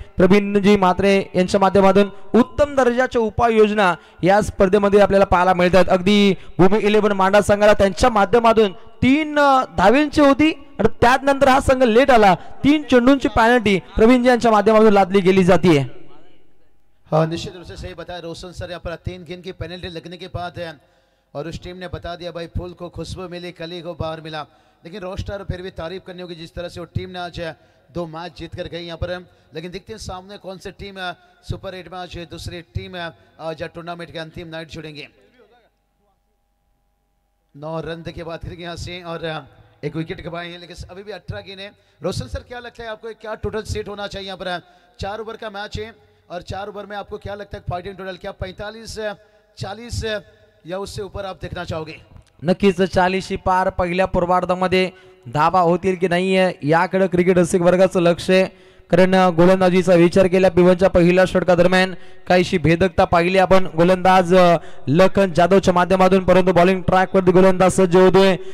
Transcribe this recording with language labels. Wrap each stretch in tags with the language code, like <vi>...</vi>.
<mr>प्रवीणजी म्हात्रे यांच्या माध्यमातून उत्तम दर्जाच्या उपाययोजना या स्पर्धेमध्ये आपल्याला पाहायला मिळतात। अगदी भूमी 11 मांडा संघाला त्यांच्या माध्यमातून 3 धावेंची होती आणि त्यानंतर हा संघ लेट आला, 3 चेंडूंची पेनल्टी प्रवीणजी यांच्या माध्यमातून लादली गेली जाते।</mr> <hi>हाँ, निश्चित रूप से सही बताया रोशन सर, यहाँ पर 3 गेंद की पेनल्टी लगने के बाद है और उस टीम ने बता दिया भाई फूल को खुशबू मिली, कली को बाहर मिला, लेकिन रोस्टर फिर भी तारीफ करनी होगी जिस तरह से वो टीम ने आज 2 मैच जीत कर गई यहाँ पर। लेकिन देखते हैं सामने कौन सी टीम सुपर 8 में आज दूसरी टीम आज टूर्नामेंट के अंतिम नाइट जुड़ेंगे। 9 रन की बात करेंगे यहाँ से और एक विकेट गवाए हैं, लेकिन अभी भी 18 गेंद है। रोशन सर क्या लगता है आपको, क्या टोटल सेट होना चाहिए यहाँ पर? 4 ओवर का मैच है और 4 ओवर में आपको क्या लगता है फाइटिंग टोटल, क्या 45-40 या उससे ऊपर आप देखना चाहोगे?</hi> <mr>नक्कीच 40 पार पहिल्या पूर्वार्धामध्ये धावा होतील की नाहीये याकडे क्रिकेट रसिक वर्गाचं लक्ष आहे, कारण गोलंदाजीचा विचार केला पिबनच्या पहिल्या षटका दरम्यान काहीशी भेदकता पाहिली आपण गोलंदाज लखन जाधवच्या माध्यमातून, परंतु बॉलिंग ट्रॅक वरती गोलंदाज सज्ज होतोय।</mr>